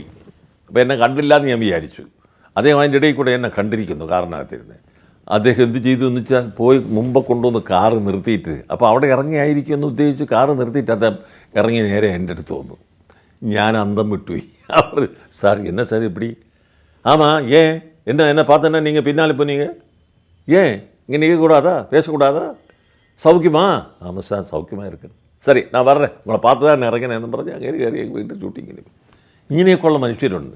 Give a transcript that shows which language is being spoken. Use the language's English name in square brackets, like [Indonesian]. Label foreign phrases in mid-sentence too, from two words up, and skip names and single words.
[Malayalam] അപ്പോൾ എന്നെ കണ്ടില്ല എന്ന് ഞാൻ വിചാരിച്ചു. അദ്ദേഹം അതിൻ്റെ ഇടയിൽ കൂടെ എന്നെ കണ്ടിരിക്കുന്നു കാറിനകത്തിരുന്ന്. അദ്ദേഹം എന്ത് ചെയ്തു എന്ന് വെച്ചാൽ പോയി മുമ്പ് കൊണ്ടുവന്ന് കാറ് നിർത്തിയിട്ട്, അപ്പോൾ അവിടെ ഇറങ്ങിയായിരിക്കും എന്ന് ഉദ്ദേശിച്ച് കാറ് നിർത്തിയിട്ട് അദ്ദേഹം ഇറങ്ങി നേരെ എൻ്റെ അടുത്ത് വന്നു. ഞാൻ അന്തം വിട്ടുപോയി. അവർ സാർ [Tamil] என்ன சார் இப்படி? ஆமாம் ஏன் என்ன பார்த்தேன்னா நீங்கள் பின்னால் போனீங்க, ஏன் இங்கே நிற்கக்கூடாதா, பேசக்கூடாதா, சௌக்கியமா? ஆமாம் சார் சௌக்கியமாக இருக்குது. சரி நான் வர்றேன், உங்களை பார்த்து தான் இறங்கினேன்னு [Malayalam] പറഞ്ഞ് അങ്ങനെ കയറി വീണ്ടും ഷൂട്ടിങ്ങിന്. ഇങ്ങനെയൊക്കെയുള്ള മനുഷ്യരുണ്ട്.